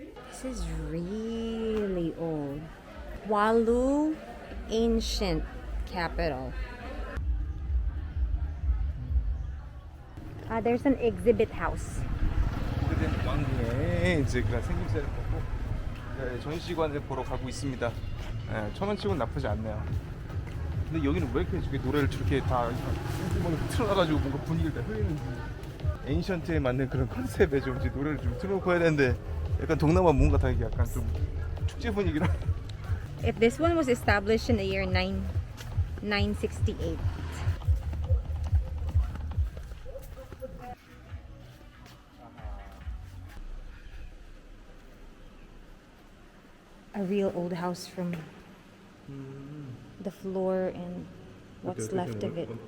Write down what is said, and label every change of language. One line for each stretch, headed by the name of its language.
English: This is really old. Walu, ancient capital. There's an exhibit house.
Korean: 오래된 왕궁에 이제 그런 생김새를 보고 전시관을 보러 가고 있습니다. 1,000원 치고는 나쁘지 않네요. 근데 여기는 왜 이렇게 저렇게 노래를 저렇게 다 틀어놔가지고 뭔가 분위기를 다 흐리는지 애니션트에 맞는 그런 컨셉에 좀 이제 노래를 좀 틀어놓고 해야 되는데 약간 동남아 뭔가 다 이게 약간 좀 축제 분위기라.
English: If this one was established in the year 968. A real old house from the floor and what's left of it.